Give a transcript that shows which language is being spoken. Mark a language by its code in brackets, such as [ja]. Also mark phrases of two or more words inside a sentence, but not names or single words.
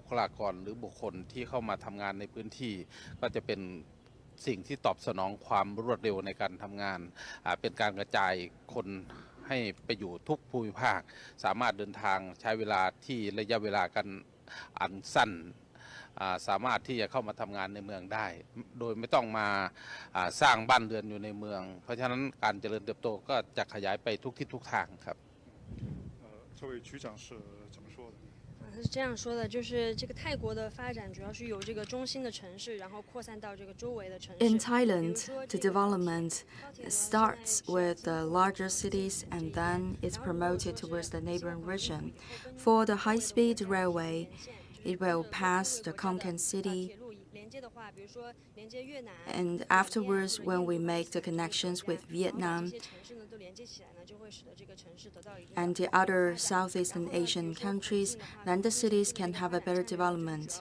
[th] คลากรหรือบุคคลที่เข้ามาทำงานในพื้นที่ก็จะเป็นสิ่งที่ตอบสนองความรวดเร็วในการทำงานเป็นการกระจายคนให้ไปอยู่ทุกภูมิภาคสามารถเดินทางใช้เวลาที่ระยะเวลากันอันสั้นสามารถที่จะเข้ามาทำงานในเมืองได้โดยไม่ต้องมาสร้างบ้านเรือนอยู่ในเมืองเพราะฉะนั้นการเจริญเติบโตก็จะขยายไปทุกทิศทุกทางครับ [zh] 这位局长是怎么说的？他是这样说的，就是这个泰国的发展主要是由这个中心的城市，然后扩散到这个周围的城市。 [en] In Thailand, the development starts with the larger cities and then is promoted towards the neighboring region. For the high-speed railway, it will pass the Khon Kaen city, and afterwards, when we make the connections with Vietnam and the other Southeastern Asian countries, then the cities can have a better development.